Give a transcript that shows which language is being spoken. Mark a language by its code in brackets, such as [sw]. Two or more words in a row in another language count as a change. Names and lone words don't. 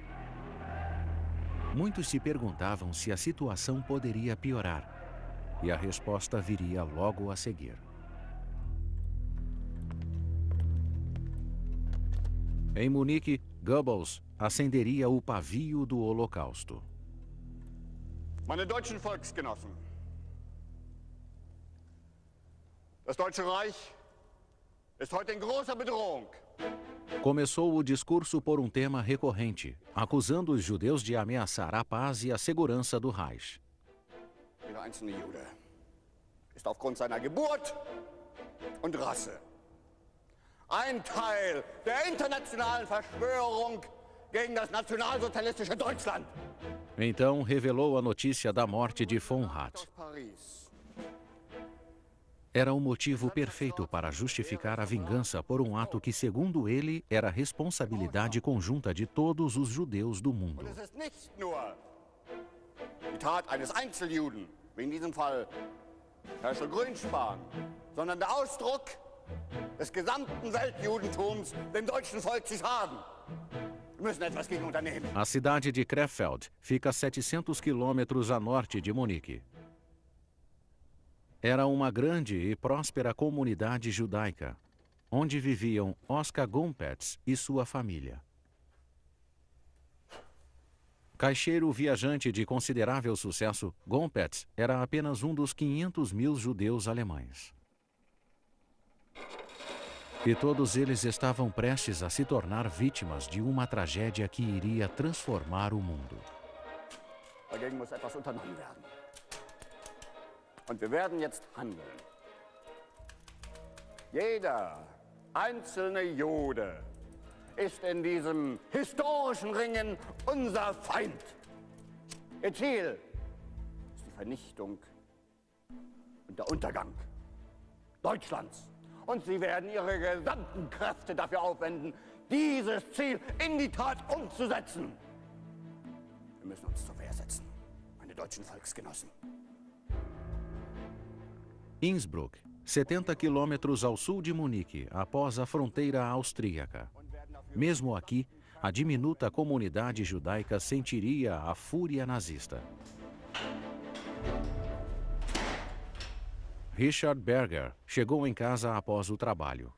[pt] Muitos se perguntavam se a situação poderia piorar, e a resposta viria logo a seguir. Em Munique, Goebbels acenderia o pavio do Holocausto. [de] Meine deutschen Volksgenossen, Das Deutsche Reich ist heute in großer Bedrohung. [pt] Começou o discurso por um tema recorrente, acusando os judeus de ameaçar a paz e a segurança do Reich. [de] Jeder einzelne Jude ist aufgrund seiner Geburt und Rasse ein Teil der internationalen Verschwörung gegen das nationalsozialistische Deutschland. [pt] Então revelou a notícia da morte de von Hatt. Era o motivo perfeito para justificar a vingança por um ato que, segundo ele, era responsabilidade conjunta de todos os judeus do mundo. [de] Und es ist nicht nur die Tat eines Einzeljuden, wie in diesem Fall Herschel Grünspan, sondern der Ausdruck des gesamten Weltjudentums dem deutschen Volk zu schaden. Wir müssen etwas gegen unternehmen. [pt] A cidade de Krefeld fica a 700 quilômetros a norte de Munique. Era uma grande e próspera comunidade judaica, onde viviam Oskar Gompetz e sua família. Caixeiro viajante de considerável sucesso, Gompetz era apenas um dos 500.000 judeus alemães. E todos eles estavam prestes a se tornar vítimas de uma tragédia que iria transformar o mundo. [de] Dagegen muss etwas unternommen werden. Und wir werden jetzt handeln. Jeder einzelne Jude ist in diesem historischen Ringen unser Feind. Ihr Ziel ist die Vernichtung und der Untergang Deutschlands. Und sie werden ihre gesamten Kräfte dafür aufwenden, dieses Ziel in die Tat umzusetzen. Wir müssen uns zur Wehr setzen, meine deutschen Volksgenossen. [pt] Innsbruck, 70 quilômetros ao sul de Munique, após a fronteira austríaca. Mesmo aqui, a diminuta comunidade judaica sentiria a fúria nazista. Richard Berger chegou em casa após o trabalho.